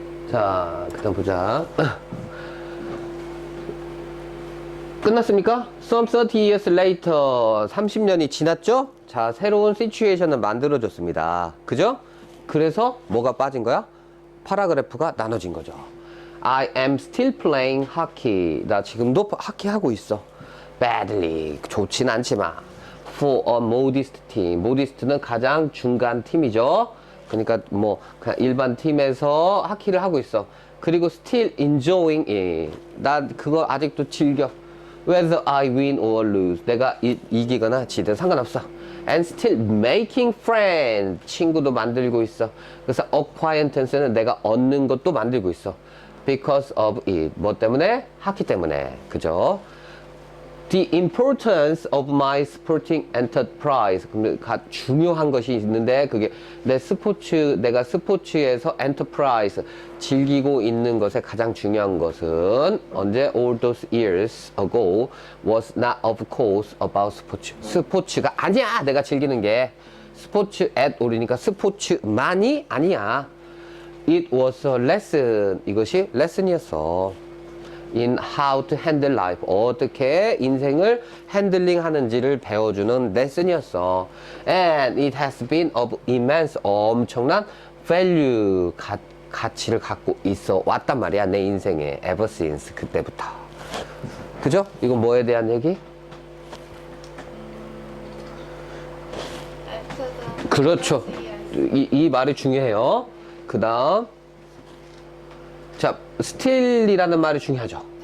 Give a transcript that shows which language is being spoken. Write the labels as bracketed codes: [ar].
[ko] 자, 그 다음 보자. 끝났습니까? [en] Some 30 years later. [ko] 30년이 지났죠? 자, 새로운 시츄에이션을 만들어줬습니다. 그죠? 그래서 뭐가 빠진 거야? 파라그래프가 나눠진 거죠. [en] I am still playing hockey. [ko] 나 지금도 하키 하고 있어. [en] Badly. [ko] 좋진 않지만. [en] For a modest team. [ko] modest는 가장 중간 팀이죠. 그러니까 뭐 그냥 일반 팀에서 하키를 하고 있어. [en] 그리고 still enjoying it. [ko] 나 그거 아직도 즐겨. [en] Whether I win or lose. [ko] 내가 이기거나 지든 상관없어. [en] And still making friends. [ko] 친구도 만들고 있어. 그래서 acquaintance는 내가 얻는 것도 만들고 있어. [en] Because of it. [ko] 뭐 때문에? 하키 때문에. 그죠? [en] The importance of my sporting enterprise. [ko] 중요한 것이 있는데 그게 내가 스포츠에서 enterprise 즐기고 있는 것에 가장 중요한 것은 언제 [en] all those years ago was not of course about sports. [ko] 스포츠가 아니야. 내가 즐기는 게 스포츠 [en] at all [ko] 이니까 스포츠만이 아니야. [en] It was a lesson. [ko] 이것이 레슨이었어. [en] in how to handle life. [ko] 어떻게 인생을 핸들링 하는지를 배워주는 레슨이었어. [en] And it has been of immense, 엄청난 value, [ko] 가치를 갖고 있어 왔단 말이야. 내 인생에 [en] ever since, [ko] 그때부터. 그죠? 이건 뭐에 대한 얘기? 그렇죠. 이 말이 중요해요. 그 다음 자, still이라는 말이 중요하죠.